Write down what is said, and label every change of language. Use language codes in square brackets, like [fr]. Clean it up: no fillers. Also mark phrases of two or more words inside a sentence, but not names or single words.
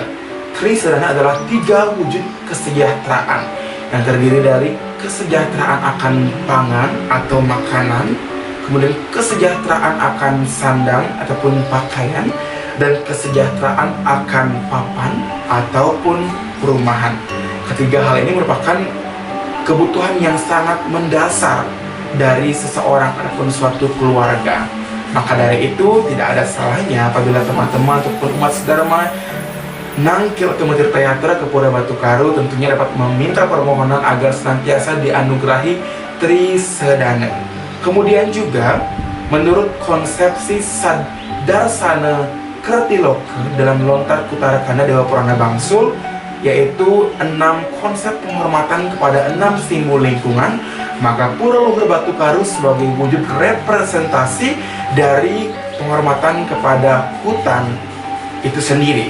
[id] Tri Sedana adalah 3 wujud kesejahteraan yang terdiri dari kesejahteraan akan pangan atau makanan, kemudian kesejahteraan akan sandang ataupun pakaian, dan kesejahteraan akan papan ataupun perumahan. Ketiga hal ini merupakan kebutuhan yang sangat mendasar dari seseorang ataupun suatu keluarga. Maka dari itu tidak ada salahnya apabila teman-teman ataupun umat Dharma nangkil ke Mentir Teatra ke Pura Batukaru tentunya dapat meminta permohonan agar senantiasa dianugerahi Trisedana. Kemudian juga menurut konsepsi Sadarsana Kretiloka dalam Lontar Kutarakanda Dewa Purana Bangsul, yaitu 6 konsep penghormatan kepada 6 simbol lingkungan, maka Pura Luhur Batukaru sebagai wujud representasi dari penghormatan kepada hutan itu sendiri.